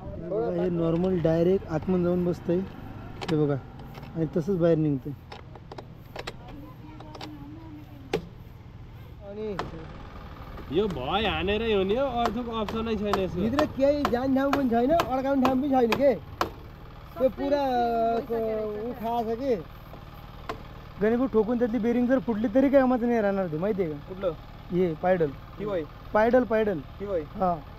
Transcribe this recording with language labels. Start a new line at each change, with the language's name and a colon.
Marathi: बघा हे normal direct आतमध्ये जाऊन बसतंय. हे बघा आणि तसंच बाहेर निघतंय.
Nepali: अनि यो भयो हानेर हिँड्ने हो अर्थको अप्सनै छैन यसको भित्र केही जाने ठाउँ पनि छैन अड्काउने ठाउँ पनि छैन के. त्यो पुरा उठा छ कि.
Marathi: गणेश भाऊ ठोकून त्यातली बेरिंग जर फुटली तरी काय कामाचं नाही राहणार ते माहिती आहे का. कुठलं हे पायडल ही वय पायडल पायडल ही वय. हा